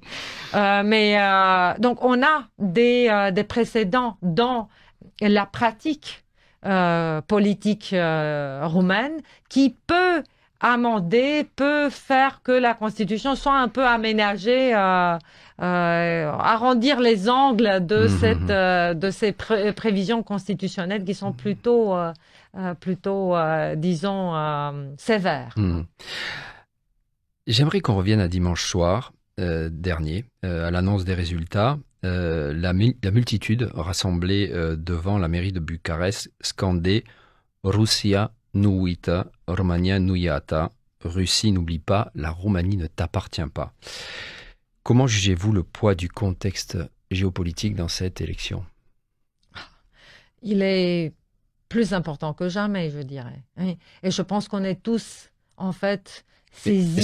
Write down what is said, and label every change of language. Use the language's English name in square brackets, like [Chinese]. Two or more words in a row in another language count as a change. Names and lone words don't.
[French] Donc, on a des précédents dans la pratique politique roumaine qui peut peut faire que la Constitution soit un peu aménagée, arrondir les angles de ces prévisions constitutionnelles qui sont plutôt disons, sévères. J'aimerais qu'on revienne à dimanche soir dernier, à l'annonce des résultats. La multitude rassemblée devant la mairie de Bucarest scandait « [Romanian] Russia nu uită, România nu iată », [French] Russie n'oublie pas, la Roumanie ne t'appartient pas. Comment jugez-vous le poids du contexte géopolitique dans cette élection? Il est plus important que jamais, je dirais. Et je pense qu'on est tous, en fait, saisis.